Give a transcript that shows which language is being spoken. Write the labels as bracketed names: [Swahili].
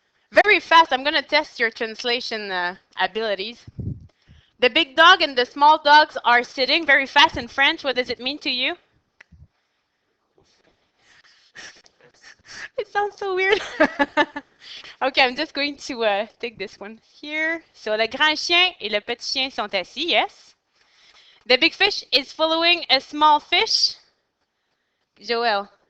[English] Very fast, I'm going to test your translation abilities. The big dog and the small dogs are sitting. Very fast in French. What does it mean to you? It sounds so weird. Okay, I'm just going to take this one here. [French] So, le grand chien et le petit chien sont assis, yes. [English] The big fish is following a small fish. Joël.